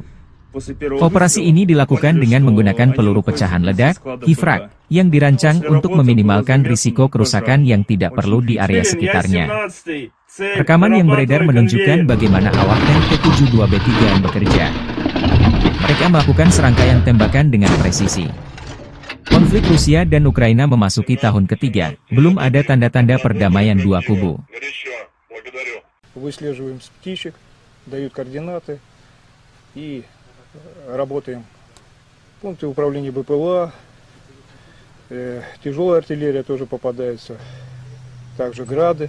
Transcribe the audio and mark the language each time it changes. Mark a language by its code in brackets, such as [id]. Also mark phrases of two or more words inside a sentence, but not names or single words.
[id] Operasi ini dilakukan dengan menggunakan peluru pecahan ledak, HIFRAG, yang dirancang untuk meminimalkan risiko kerusakan yang tidak perlu di area sekitarnya. Rekaman yang beredar menunjukkan bagaimana awak tank T-72B3M bekerja. Mereka melakukan serangkaian tembakan dengan presisi. Konflik Rusia dan Ukraina memasuki tahun ketiga, belum ada tanda-tanda perdamaian dua kubu. [ru] Выслеживаем птичек, дают координаты и работаем. Пункты управления БПЛА, тяжелая артиллерия тоже попадается, также грады.